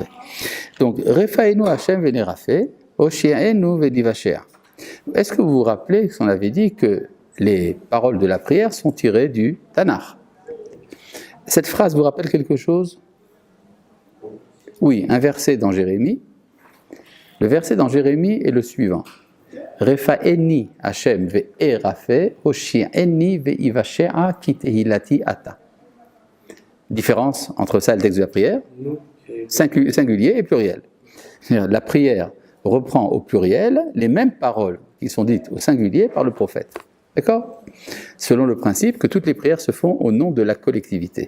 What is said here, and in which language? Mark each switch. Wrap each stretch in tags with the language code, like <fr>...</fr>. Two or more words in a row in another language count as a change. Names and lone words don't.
<fr>Donc,</fr> <he>רפאנו השם ונרפא, הושיענו ונושעה.</he> <fr>Est-ce que vous vous rappelez qu'on avait dit que les paroles de la prière sont tirées du Tanakh? Cette phrase vous rappelle quelque chose? Oui, un verset dans Jérémie. Le verset dans Jérémie est le suivant.</fr> <he>רפאני השם וארפא, הושיעני ואושעה כי תהלתי אתה.</he> <fr>Différence entre ça et le texte de la prière, singulier et pluriel. La prière reprend au pluriel les mêmes paroles qui sont dites au singulier par le prophète. D'accord? Selon le principe que toutes les prières se font au nom de la collectivité.</fr>